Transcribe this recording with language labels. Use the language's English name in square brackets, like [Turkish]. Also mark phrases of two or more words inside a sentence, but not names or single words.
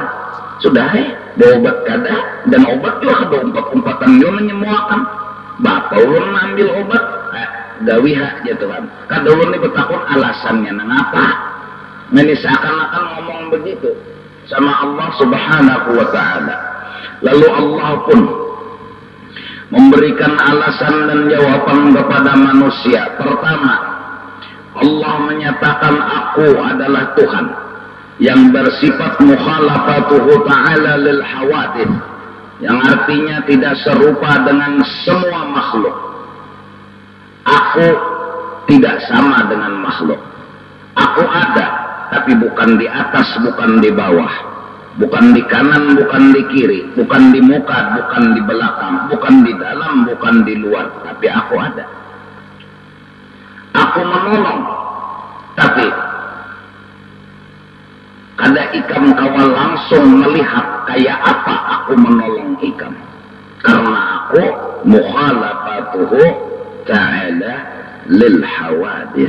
[Banjar] Sudah bawa obat kada, dan obat juga kada umpat-umpatan juga menyembuhkan. Bapak ulun ambil obat, gawiha ya Tuhan. Kada ulun ini betakun alasannya nang apa? [Indonesian] Ini seakan-akan ngomong begitu sama Allah [Arabic] سبحانه وتعالى. [Indonesian] Lalu Allah pun memberikan alasan dan jawaban kepada manusia. Pertama, Allah menyatakan aku adalah Tuhan yang bersifat [Arabic] مخالفته تعالى للحوادث, [Indonesian] yang artinya tidak serupa dengan semua makhluk. Aku tidak sama dengan makhluk. Aku ada, tapi bukan di atas, bukan di bawah, bukan di kanan, bukan di kiri, bukan di muka, bukan di belakang, bukan di dalam, bukan di luar, tapi aku ada. Aku menolong, tapi [Banjar] kada ikam kawal [Indonesian] langsung melihat kayak apa aku menolong ikam, karena aku [Arabic] مخالفته تعالى للحوادث.